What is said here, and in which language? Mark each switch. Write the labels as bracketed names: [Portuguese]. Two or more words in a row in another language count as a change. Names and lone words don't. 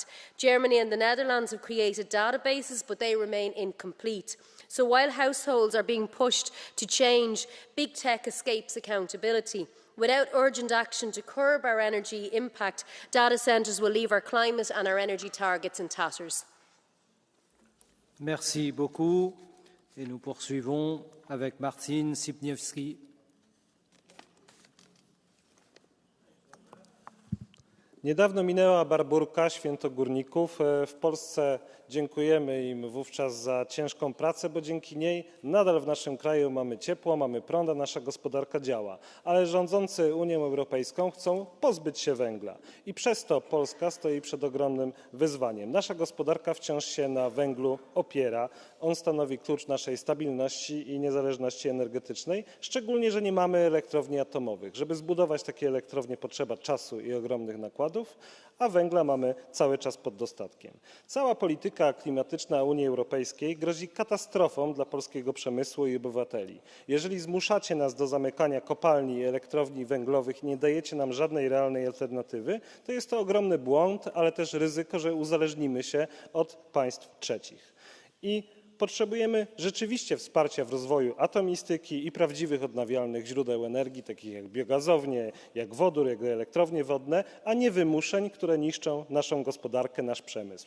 [English] Germany and the Netherlands have created databases, but they remain incomplete. So while households are being pushed to change, big tech escapes accountability. Without urgent action to curb our energy impact, data centres will leave our climate and our energy targets in tatters. [French] Merci beaucoup. Et nous poursuivons avec Marcin Sipniewski. [Polish] Niedawno minęła Barburka, Święto Górników. W Polsce dziękujemy im wówczas za ciężką pracę, bo dzięki niej nadal w naszym kraju mamy ciepło, mamy prąd, a nasza gospodarka działa. Ale rządzący Unią Europejską chcą pozbyć się węgla i przez to Polska stoi przed ogromnym wyzwaniem. Nasza gospodarka wciąż się na węglu opiera. On stanowi klucz naszej stabilności i niezależności energetycznej, szczególnie, że nie mamy elektrowni atomowych. Żeby zbudować takie elektrownie, potrzeba czasu i ogromnych nakładów. węglowodorów, a węgla mamy cały czas pod dostatkiem. Cała polityka klimatyczna Unii Europejskiej grozi katastrofą dla polskiego przemysłu i obywateli. Jeżeli zmuszacie nas do zamykania kopalni i elektrowni węglowych i nie dajecie nam żadnej realnej alternatywy, to jest to ogromny błąd, ale też ryzyko, że uzależnimy się od państw trzecich. I potrzebujemy rzeczywiście wsparcia w rozwoju atomistyki i prawdziwych odnawialnych źródeł energii, takich jak biogazownie, jak wodór, jak elektrownie wodne, a nie wymuszeń, które niszczą naszą gospodarkę, nasz przemysł.